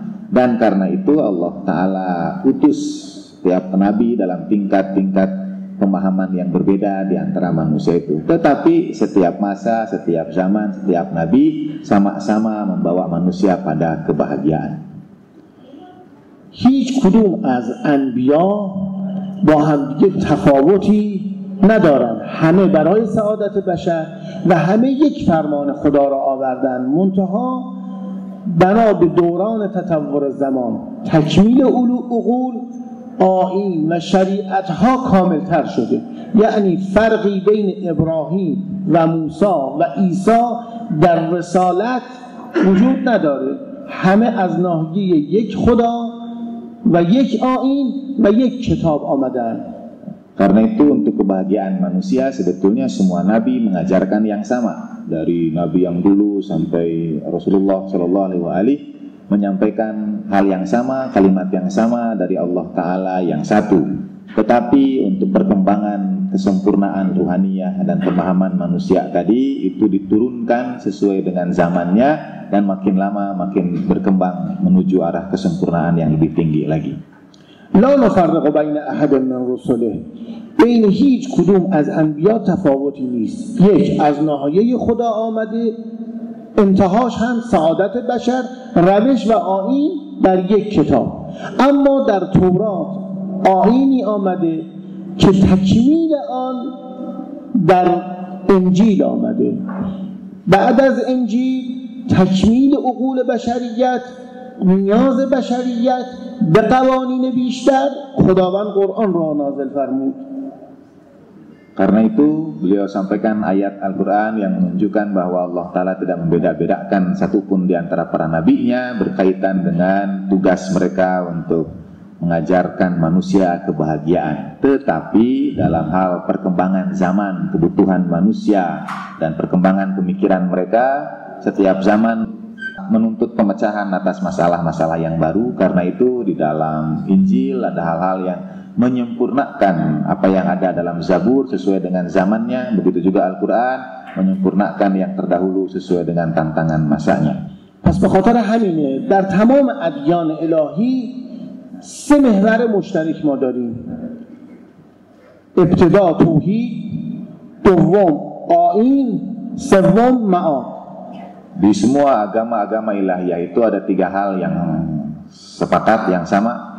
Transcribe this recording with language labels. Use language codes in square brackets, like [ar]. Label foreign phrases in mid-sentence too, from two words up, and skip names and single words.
[id] Dan karena itu Allah Ta'ala utus setiap nabi dalam tingkat-tingkat pemahaman yang berbeda di antara manusia itu. Tetapi setiap masa, setiap zaman, setiap nabi sama-sama membawa manusia pada kebahagiaan. [fa] هیچ کدوم از انبیا با هم دیگه تفاوتی ندارن، همه برای سعادت بشر و همه یک فرمان خدا را آوردن، منتها بنا به دوران تطور زمان تکمیل عقول، آیین و شریعت ها کامل تر شده. یعنی فرقی بین ابراهیم و موسی و عیسی در رسالت وجود نداره، همه از ناحیه یک خدا و یک آیین و یک کتاب آمدن. [id] Karena itu untuk kebahagiaan manusia sebetulnya semua nabi mengajarkan yang sama, dari nabi yang dulu sampai Rasulullah SAW menyampaikan hal yang sama, kalimat yang sama dari Allah Ta'ala yang satu. Tetapi untuk perkembangan kesempurnaan ruhaniyah dan pemahaman manusia tadi itu diturunkan sesuai dengan zamannya, dan makin lama makin berkembang menuju arah kesempurnaan yang lebih tinggi lagi. [ar] لا نفرق بین احد من رسله، [fa] بین هیچ کدوم از انبیا تفاوتی نیست. یک از ناحیه خدا آمده، انتهاش هم سعادت بشر، روش و آیین در یک کتاب. اما در تورات آیینی آمده که تکمیل آن در انجیل آمده. بعد از انجیل تکمیل عقول بشریت، نیاز بشریت به قوانین بیشتر، خداوند قرآن را نازل فرمود. [id] Karena itu beliau sampaikan ayat Al-Quran yang menunjukkan bahwa Allah Ta'ala tidak membeda-bedakan satupun di antara para nabinya berkaitan dengan tugas mereka untuk mengajarkan manusia kebahagiaan. Tetapi dalam hal perkembangan zaman, kebutuhan manusia dan perkembangan pemikiran mereka, setiap zaman menuntut pemecahan atas masalah-masalah yang baru. Karena itu di dalam Injil ada hal-hal yang menyempurnakan apa yang ada dalam Zabur sesuai dengan zamannya. Begitu juga Al-Quran menyempurnakan yang terdahulu sesuai dengan tantangan masanya. [fa] پس به خاطر همینه در تمام ادیان الهی سه محور مشترک ما داریم. ابتدا توحید، دوم آیین، سوم معاد. [id] Di semua agama-agama ilahiyah itu ada 3 hal yang sepakat, yang sama.